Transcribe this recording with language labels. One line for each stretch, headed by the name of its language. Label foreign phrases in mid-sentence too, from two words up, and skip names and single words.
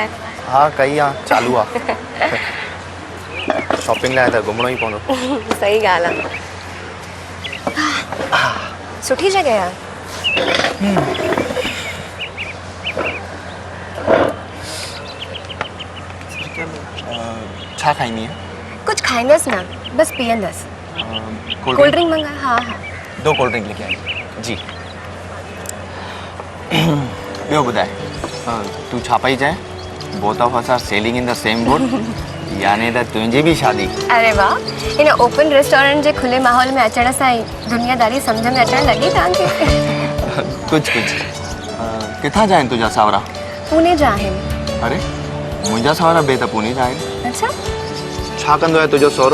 Sindhi: हा कई आहे चालू आहे शॉपिंग लाइ त घुमणो ई पवंदो सही ॻाल्हि आहे। सुठी जॻह आहे। छा खाईंदी आहे? कुछ खाईंदसि न, बस पीअंदसि।
English: cold drink
Sindhi: मंगा? हाँ हाँ। 2
English: cold drink
Hindi: लेके आई जी।
Sindhi: ॿियो ॿुधाए तूं छा पई चए?
English: both of us are sailing in the same boat
Sindhi: यानी त तुंहिंजी बि शादी? अरे वाह, इन
English: open restaurant
Sindhi: जे खुले माहौल में अचण सां ई दुनियादारी सम्झ में अचण लॻी तव्हांखे? कुछ किथां जा आहिनि तुंहिंजा सावरा? पुणे जा आहिनि। अरे मुंहिंजा सावरा बि त पुणे जा आहिनि। अच्छा, छा कंदो आहे तुंहिंजो सहुरो?